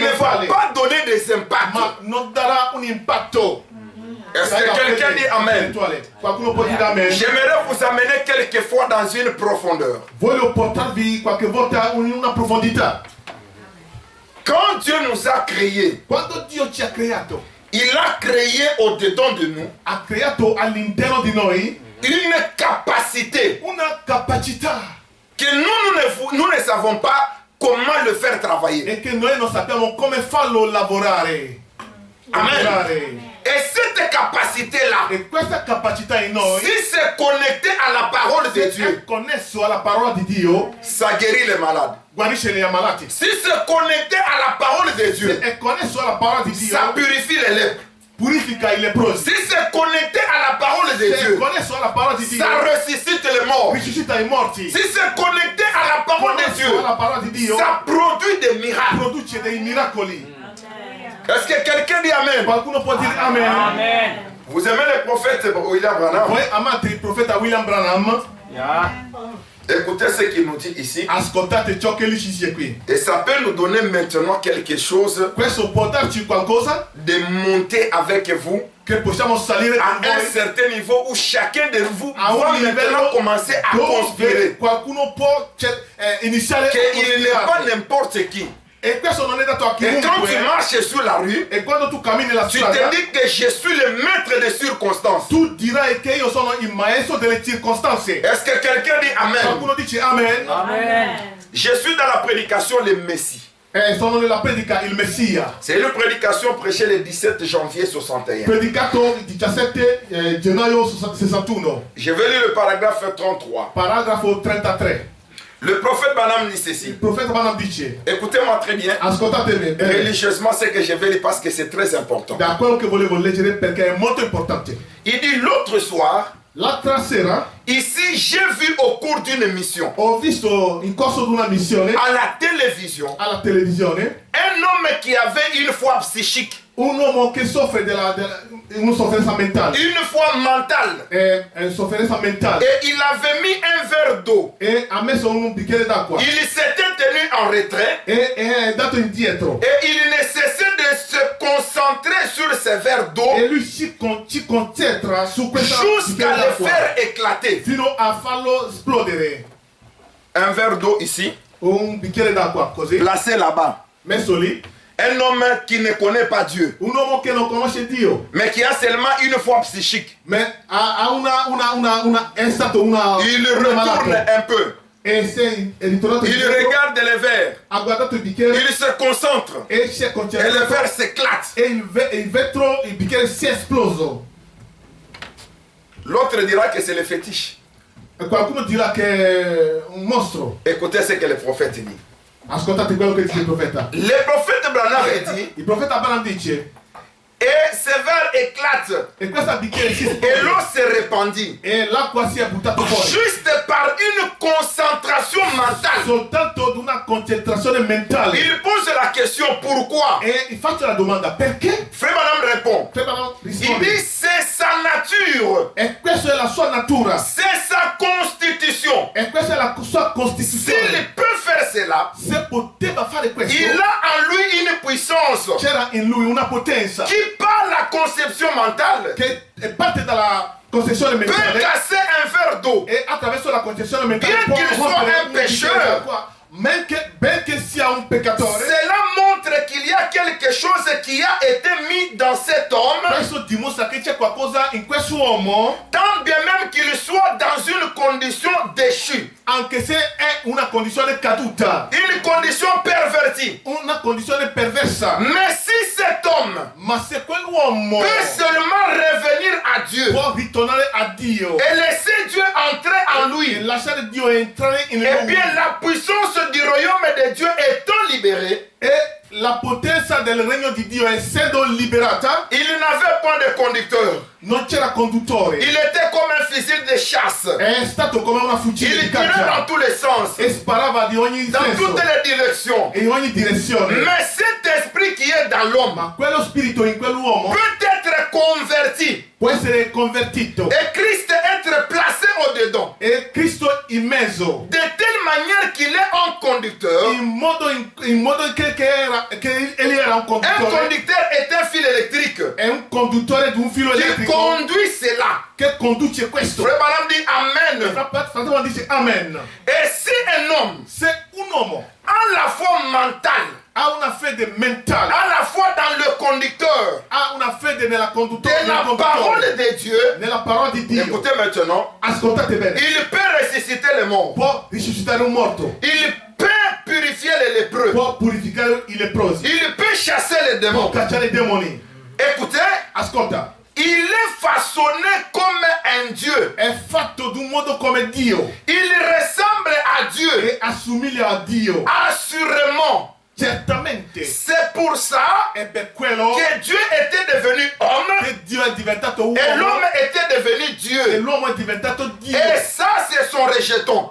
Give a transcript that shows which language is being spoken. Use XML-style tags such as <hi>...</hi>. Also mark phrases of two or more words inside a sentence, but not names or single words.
<fr>et</fr> <it>fede</it> <fr>qui ne va mentale, pas donner des impacts.</fr> <it>ma non darà un impatto.</it> <fr>Est-ce que quelqu'un dit Amen?</fr> <it>Qualcuno può dire amen?</it> <fr>J'aimerais vous amener quelquefois dans une profondeur.</fr> <it>Voglio portarvi qualche volta in una profondità.</it> <fr>Quand Dieu nous a créés,</fr> <it>Quando Dio ci ha creato,</it> <fr>il a créé au-dedans de nous</fr> <it>ha creato all'interno di noi</it> <fr>une capacité</fr> <it>una capacità</it> <fr>que nous ne savons pas comment le faire travailler.</fr> <it>e che noi non sappiamo come farlo lavorare.</it> <fr>Amen. Et cette capacité-là,</fr> <it>E questa capacità in noi,</it> <fr>si c'est connecté à la parole de</fr> <it>se</it> <fr>Dieu,</fr> <it>è connesso alla parola di Dio,</it> <fr>ça guérit les malades.</fr> <it>guarisce gli ammalati.</it> <fr>Si c'est connecté à la parole de</fr> <it>Se</it> <fr>Dieu,</fr> <it>è connesso alla parola di Dio,</it> <fr>ça purifie les lèpres.</fr> <it>purifica i leprosi.</it> <fr>Si c'est connecté à la parole de</fr> <it>Se è</it> <fr>Dieu,</fr> <it>connesso alla parola di Dio,</it> <fr>ça ressuscite les morts.</fr> <it>risuscita i morti.</it> <fr>Si c'est connecté à la parole de</fr> <it>Connesso</it> <fr>Dieu,</fr> <it>alla parola di Dio,</it> <fr>ça produit des miracles.</fr> <it>produce dei miracoli.</it> <fr>Est-ce que quelqu'un dit Amen?</fr> <it>Qualcuno può dire amen? Amen.</it> <fr>Vous aimez le prophète William Branham?</fr> <it>Voi amate il profeta William Branham? Yeah.</it> <fr>Écoutez ce qu'il nous dit ici.</fr> <it>Ascoltate ciò che lui ci dice qui.</it> <fr>Et ça peut nous donner maintenant quelque chose</fr> <it>Questo può darci qualcosa</it> <fr>de monter avec vous</fr> <it>che possiamo salire</it> <fr>à</fr> <it>con</it> <fr>un</fr> <it>voi</it> <fr>certain niveau où chacun de vous</fr> <it>a</it> <fr>va</fr> <it>un</it> <fr>maintenant</fr> <it>livello</it> <fr>commencer à</fr> <it>dove</it> <fr>conspirer.</fr> <it>qualcuno può iniziare a</it> <fr>Qu'il n'est pas</fr> <it>cospirare.</it> <fr>n'importe qui.</fr> <it>E questo non è dato a</it> <fr>Et quand tu</fr> <it>chiunque.</it> <fr>marches sur la rue,</fr> <it>E quando tu cammini la</it> <fr>tu</fr> <it>strada,</it> <fr>te dis que je suis le maître des circonstances.</fr> <it>tu dirai che io sono il maestro delle circostanze.</it> <fr>Est-ce que quelqu'un dit Amen?</fr> <it>Qualcuno dice amen. Amen.</it> <fr>Je suis dans la prédication le Messie.</fr> <it>Sono nella predica il Messia.</it> <fr>C'est une prédication prêchée le 17 janvier 61.</fr> <it>Predicato il 17 gennaio 61.</it> <fr>Je vais lire le paragraphe 33.</fr> <it>Paragrafo 33.</it> <fr>Le prophète Branham dit</fr> <it>Il</it> <fr>ceci.</fr> <it>profeta Branham dice,</it> <fr>Écoutez-moi très bien.</fr> <it>ascoltatemi bene,</it> <fr>Religieusement, c'est que je vais lire parce que c'est très important.</fr> <it>da quello che volevo leggere perché è molto importante.</it> <fr>Il dit l'autre soir,</fr> <it>L'altra sera</it> <fr>ici j'ai vu au cours d'une mission</fr> <it>ho visto in corso di una missione</it> <fr>à la télévision</fr> <it>alla televisione</it> <fr>un homme qui avait une foi psychique,</fr> <it>un uomo che soffre una sofferenza mentale.</it> <fr>une foi mentale.</fr> <it>Sofferenza mentale.</it> <fr>Et il avait mis un verre d'eau.</fr> <it>E ha messo un bicchiere d'acqua.</it> <fr>Il s'était tenu en retrait</fr> <it>E è andato indietro.</it> <fr>et il ne cessait de se concentrer sur ce verre d'eau</fr> <it>E lui ci concentra su questo</it> <fr>jusqu'à</fr> <it>bicchiere</it> <fr>le</fr> <it>d'acqua</it> <fr>faire éclater.</fr> <it>fino a farlo esplodere.</it> <fr>Un verre d'eau ici,</fr> <it>Un bicchiere d'acqua così,</it> <fr>placé là-bas.</fr> <it>messo lì.</it> <fr>Un homme qui ne connaît pas Dieu,</fr> <it>Un uomo che non conosce Dio,</it> <fr>mais qui a seulement une foi psychique.</fr> <it>ma è stato una</it> <fr>Il</fr> <it>un malato.</it> <fr>retourne un peu.</fr> <it>E è ritornato</it> <fr>Il</fr> <it>indietro,</it> <fr>regarde les verres.</fr> <it>ha guardato il bicchiere</it> <fr>Il se concentre.</fr> <it>e si è</it> <fr>Et le</fr> <it>concentrato</it> <fr>verre s'éclate.</fr> <it>e il vetro, il bicchiere si è esploso.</it> <fr>L'autre dira que c'est le fétiche.</fr> <it>E qualcuno dirà che è un mostro.</it> <fr>Écoutez ce que le prophète dit.</fr> <it>Ascoltate quello che dice il profeta.</it> <fr>Le prophète Branham dit,</fr> <it>Il profeta Branham dice,</it> <fr>et ce verre éclate.</fr> <it>e questo bicchiere si</it> <fr>Et l'eau</fr> <it>esplode</it> <fr>se répandit.</fr> <it>e l'acqua si è buttata fuori.</it> <fr>Juste par une concentration mentale.</fr> <it>Soltanto di una concentrazione mentale.</it> <fr>Il pose la question pourquoi.</fr> <it>E faccio la domanda, perché?</it> <fr>Frère Branham répond.</fr> <it>Branham</it> <fr>Il</fr> <it>risponde,</it> <fr>dit c'est sa nature.</fr> <it>e questa è la sua natura.</it> <fr>C'est sa constitution.</fr> <it>E questa è la sua</it> <fr>S'il</fr> <it>costituzione.</it> <fr>peut faire cela,</fr> <it>Se poteva fare questo,</it> <fr>il a en lui une puissance</fr> <it>c'era in lui una potenza</it> <fr>qui, par la conception mentale,</fr> <it>che parte dalla concezione</it> <fr>peut</fr> <it>mentale</it> <fr>casser un verre d'eau.</fr> <it>e attraverso la concezione mentale</it> <fr>Bien</fr> <it>può</it> <fr>qu'il soit</fr> <it>rompere</it> <fr>un</fr> <it>un bicchiere</it> <fr>pécheur,</fr> <it>d'acqua. Benché sia un peccatore,</it> <fr>Cela montre qu'il y a quelque chose qui a été mis dans cet homme,</fr> <it>questo dimostra che c'è qualcosa in questo uomo,</it> <fr>tant bien même qu'il soit dans une condition déchue,</fr> <it>anche se è una condizione caduta,</it> <fr>une condition pervertie.</fr> <it>una condizione perversa.</it> <fr>Mais si cet homme</fr> <it>Ma se quell'uomo</it> <fr>peut seulement revenir à Dieu</fr> <it>può ritornare a Dio</it> <fr>et laisser Dieu entrer en</fr> <it>e</it> <fr>lui,</fr> <it>lasciare Dio entrare in</it> <fr>eh</fr> <it>lui,</it> <fr>bien la puissance du royaume de Dieu étant libérée,</fr> <it>e la potenza del regno di Dio essendo liberata,</it> <fr>il n'avait pas de conducteur.</fr> <it>non c'era conduttore,</it> <fr>Il était comme un fusil de chasse.</fr> <it>è stato come una fucile</it> <fr>Il</fr> <it>di</it> <fr>tirait</fr> <it>caccia</it> <fr>dans tous les sens,</fr> <it>e sparava di ogni</it> <fr>dans</fr> <it>senso</it> <fr>toutes les directions.</fr> <it>e in ogni direzione.</it> <fr>Mais cet esprit qui est dans l'homme</fr> <it>Ma quello spirito in quell'uomo</it> <fr>peut être converti</fr> <it>può essere convertito</it> <fr>et Christ être placé au-dedans.</fr> <it>e Cristo in mezzo,</it> <fr>De telle manière qu'il est un conducteur.</fr> <it>in modo che egli era un</it> <fr>Un</fr> <it>conduttore,</it> <fr>conducteur est un fil électrique.</fr> <it>è un conduttore di un filo</it> <fr>qui</fr> <it>elettrico</it> <fr>conduit cela.</fr> <it>che conduce questo.</it> <fr>Frère Branham dit Amen.</fr> <it>Fratello dice amen.</it> <fr>Et si un homme,</fr> <it>Se un uomo</it> <fr>à la fois mental,</fr> <it>ha una fede mentale,</it> <fr>à la fois dans le conducteur</fr> <it>ha una fede nella</it> <fr>de</fr> <it>conduttore,</it> <fr>la parole de Dieu,</fr> <it>nella parola di Dio,</it> <fr>écoutez maintenant,</fr> <it>ascoltate bene,</it> <fr>il peut ressusciter le mort.</fr> <it>può risuscitare un morto,</it> <fr>Il peut purifier les lépreux.</fr> <it>può purificare i leprosi,</it> <fr>Il peut chasser les</fr> <it>può</it> <fr>démons.</fr> <it>cacciare i demoni.</it> <fr>Écoutez,</fr> <it>Ascolta,</it> <fr>il est façonné comme un Dieu.</fr> <it>è fatto d'un modo come Dio</it> <fr>Il ressemble à Dieu.</fr> <it>e assomiglia a Dio.</it> <fr>Assurément.</fr> <it>Certamente</it> <fr>C'est pour ça</fr> <it>è per quello</it> <fr>que Dieu était devenu homme</fr> <it>che Dio è diventato uomo</it> <fr>et l'homme était devenu</fr> <it>e</it> <fr>Dieu.</fr> <it>l'uomo è diventato Dio.</it> <fr>Et ça, c'est son rejeton.</fr>